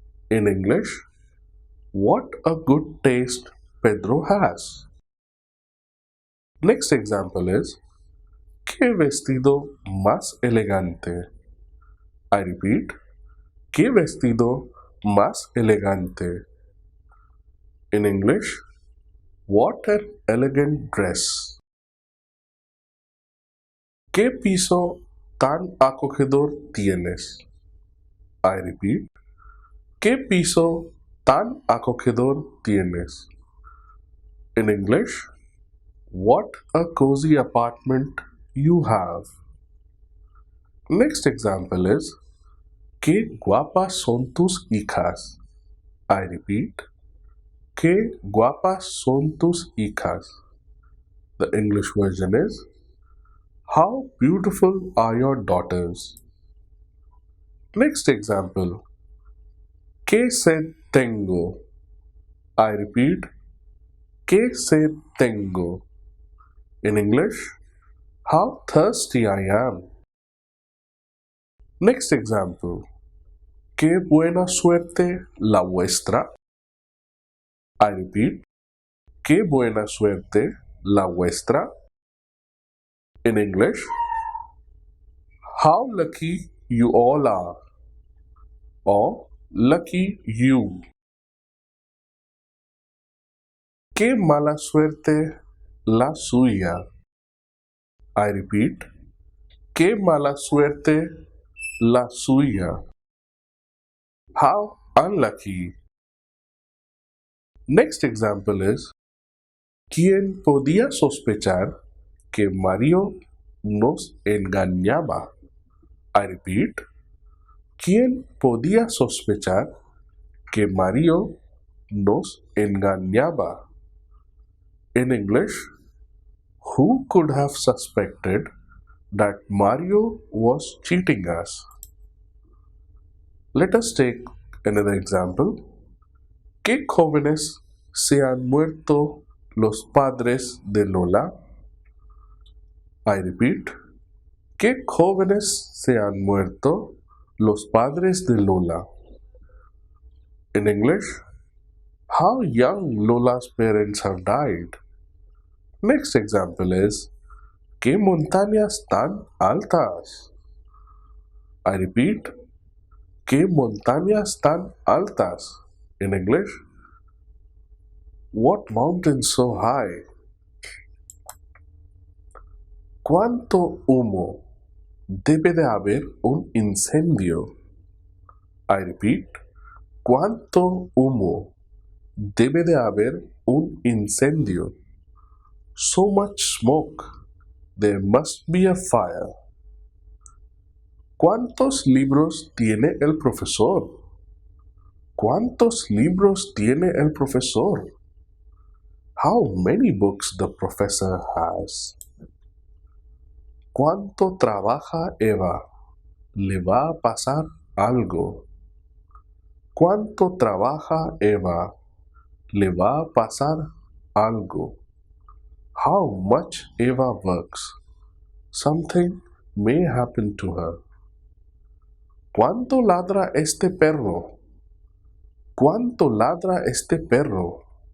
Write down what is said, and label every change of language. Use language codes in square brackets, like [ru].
[en] In English, what a good taste Pedro has. Next example is, [es] Qué vestido más elegante. [en] I repeat, [es] Qué vestido más elegante. [en] In English, what an elegant dress. [es] ¿Qué piso tan acogedor tienes? [en] I repeat, [es] ¿Qué piso tan acogedor tienes? [en] In English, what a cozy apartment you have. Next example is, [es] Qué guapas son tus hijas. [en] I repeat, [es] Qué guapas son tus hijas. [en] The English version is, how beautiful are your daughters? Next example, [es] ¿Qué sed tengo? [en] I repeat, [es] ¿Qué sed tengo? [en] In English, how thirsty I am. Next example, [es] ¿Qué buena suerte la vuestra? [en] I repeat, [es] ¿Qué buena suerte la vuestra? [en] In English, how lucky you all are, or lucky you. [es] Qué mala suerte la suya. [en] I repeat, [es] qué mala suerte la suya. [en] How unlucky. Next example is, [es] ¿quién podía sospechar que Mario nos engañaba? [en] I repeat, [es] ¿quién podía sospechar que Mario nos engañaba. [en] In English, who could have suspected that Mario was cheating us? Let us take another example. [es] ¿Qué jóvenes se han muerto los padres de Lola? [en] I repeat. [es] ¿Qué jóvenes se han muerto los padres de Lola? [en] In English, how young Lola's parents have died. Next example is, [es] ¿qué montañas tan altas? [en] I repeat, [es] ¿qué montañas tan altas? [en] In English, what mountains so high? [es] ¿Cuánto humo? Debe de haber un incendio. [en] I repeat, [es] ¿cuánto humo? Debe de haber un incendio. [en] So much smoke. There must be a fire. [es] ¿Cuántos libros tiene el profesor? ¿Cuántos libros tiene el profesor? [en] How many books the professor has? [es] ¿Cuánto trabaja Eva? Le va a pasar algo. ¿Cuánto trabaja Eva? Le va a pasar algo. [en] How much Eva works? Something may happen to her. [es] ¿Cuánto ladra este perro? ¿Cuánto ladra este perro?